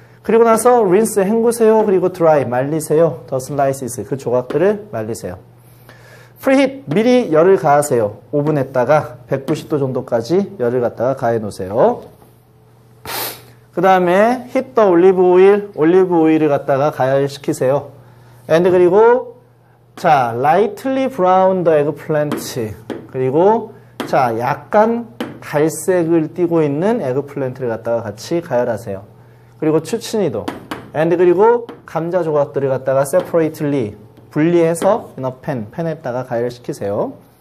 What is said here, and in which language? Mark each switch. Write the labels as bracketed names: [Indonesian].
[Korean] 그리고 나서 rinse 헹구세요. 그리고 dry 말리세요. [English] the slices [Korean] 그 조각들을 말리세요. preheat 미리 열을 가하세요. 오븐에다가 190도 정도까지 열을 갖다가 가해 놓으세요. 그 다음에 [English] heat the olive oil [Korean] 올리브 오일을 갖다가 가열시키세요. [English] and [Korean] 그리고 자, [English] lightly brown the eggplant. [Korean] 그리고 자, 약간 갈색을 띠고 있는 에그플랜트를 갖다가 같이 가열하세요. 그리고 추치니도. and 그리고 감자 조각들을 갖다가 separately 분리해서 in a 팬에다가 가열시키세요.